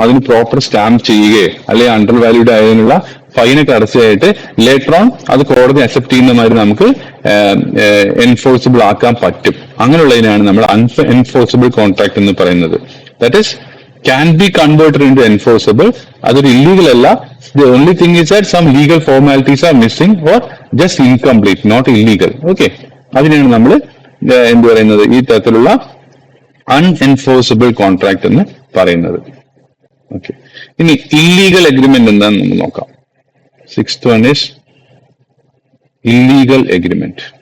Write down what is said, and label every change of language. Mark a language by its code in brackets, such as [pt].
[ml] അതിന് proper stamp ചെയ്യുകയോ അല്ലെങ്കിൽ അണ്ടർ വാല്യൂഡ് ആയതിനുള്ള ഫൈനൊക്കെ അടച്ചായിട്ട് [en] later on [ml] അത് കോടതി അക്സെപ്റ്റ് ചെയ്യുന്ന മാതിരി നമുക്ക് എൻഫോഴ്സിബിൾ ആക്കാൻ പറ്റും. അങ്ങനെയുള്ളതിനാണ് നമ്മൾ അൺഎൻഫോഴ്സിബിൾ കോൺട്രാക്ട് എന്ന് പറയുന്നത്. [en] That is can be converted in to enforceable. [ml] അതൊരു ഇല്ലീഗൽ അല്ല. [en] The only thing is that some legal formalities are missing or just incomplete, not illegal. [ml] Okay, അതിനാണ് നമ്മൾ എന്ത് പറയുന്നത്, ഈ തരത്തിലുള്ള അൺഎൻഫോഴ്സിബിൾ കോൺട്രാക്ട് എന്ന് പറയുന്നത്. ഓക്കെ, ഇനി ഇല്ലീഗൽ എഗ്രിമെന്റ് എന്താണെന്ന് നമ്മൾ നോക്കാം. [en] 6th one is illegal agreement.